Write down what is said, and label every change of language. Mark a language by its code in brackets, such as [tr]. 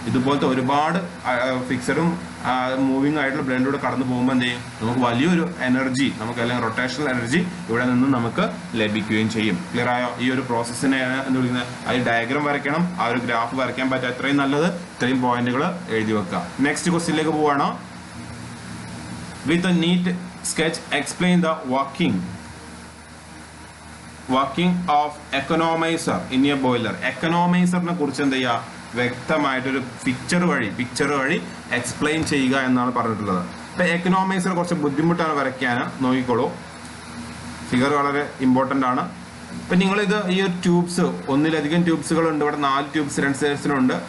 [ml] ഇതുപോലത്തെ ഒരുപാട് ഫിക്സഡും മൂവിംഗ് ആയിട്ടുള്ള ബ്ലേഡിലൂടെ കടന്നു പോകുമ്പോൾ എന്ത് ചെയ്യും, നമുക്ക് വലിയൊരു എനർജി, നമുക്ക് അല്ലെങ്കിൽ റൊട്ടേഷണൽ എനർജി ഇവിടെ നിന്ന് നമുക്ക് ലഭിക്കുകയും ചെയ്യും. ക്ലിയർ ആയോ? ഈ ഒരു പ്രോസസ്സിനെ എന്ന് വിളിക്കുന്നത്, അത് ഡയഗ്രാം വരയ്ക്കണം, ആ ഒരു ഗ്രാഫ് വരയ്ക്കാൻ പറ്റുക എത്രയും നല്ലത്, ഇത്രയും പോയിന്റുകൾ എഴുതി വെക്കുക. നെക്സ്റ്റ് ക്വസ്റ്റ്യനിലേക്ക് പോവാണ്. [en] With a neat sketch explain the working of economizer in a boiler. [ml] എക്കണോമൈസറിനെ കുറിച്ച് എന്ത് ചെയ്യുക, വ്യക്തമായിട്ടൊരു പിക്ചർ വഴി എക്സ്പ്ലെയിൻ ചെയ്യുക എന്നാണ് പറഞ്ഞിട്ടുള്ളത്. ഇപ്പൊ എക്കണോമൈസർ കുറച്ച് ബുദ്ധിമുട്ടാണ് വരയ്ക്കാൻ, നോക്കിക്കോളൂ. ഫിഗർ വളരെ ഇമ്പോർട്ടൻ്റ് ആണ്. ഇപ്പൊ നിങ്ങളിത് ഈ ഒരു ട്യൂബ്സ്, ഒന്നിലധികം ട്യൂബ്സുകളുണ്ട്. ഇവിടെ 4 ട്യൂബ്സ് 2 സൈഡ്സിലുണ്ട്.